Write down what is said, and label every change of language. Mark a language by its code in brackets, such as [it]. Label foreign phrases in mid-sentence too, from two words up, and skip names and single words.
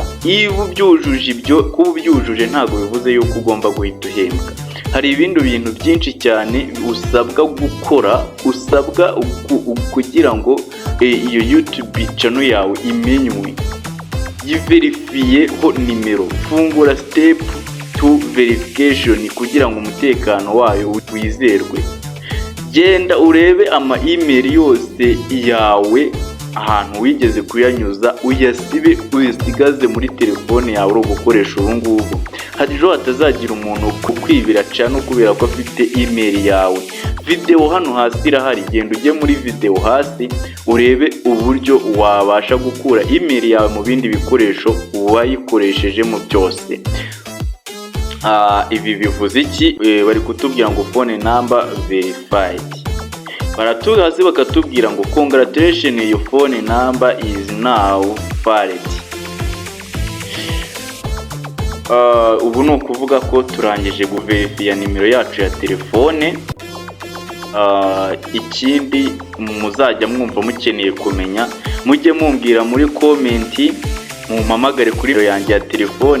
[rw] Iyo ubyujuje ibyo, kuba ubyujuje ntago bivuze yuko ugomba guhita uhembwa. Hari ibindi bintu byinshi cyane usabwa gukora, usabwa kugira ngo iyo YouTube channel yawe imenywe. Yiverifiye ho nimero, fungura [en] step to verification [rw] kugira ngo umutekano wayo wizerwe. Genda urebe ama email yose yawe ahantu wigeze kuyanyuza, uyasibe, uyisigaze muri telefone yawe uri gukoresha ubu ngubu. Harijo hatazagira umuntu kukwibira channel kubera ko afite email yawe. Video hano hasi irahari, genda ujye muri video hasi urebe uburyo wabasha gukura email yawe mu bindi bikoresho wayikoresheje mu byose. Ibi bivuze iki? Bari kutubwira ngo [en] phone number verified. [rw] Baratuza hasi bakatubwira ngo [en] congratulations, your phone number is now valid. [rw] Ubu ni ukuvuga ko turangije guverifiya nimero yacu ya telefone. Ikindi muzajya mwumva mukeneye kumenya, mujye mumbwira muri komenti, mumpamagare kuri yanjye ya telefone.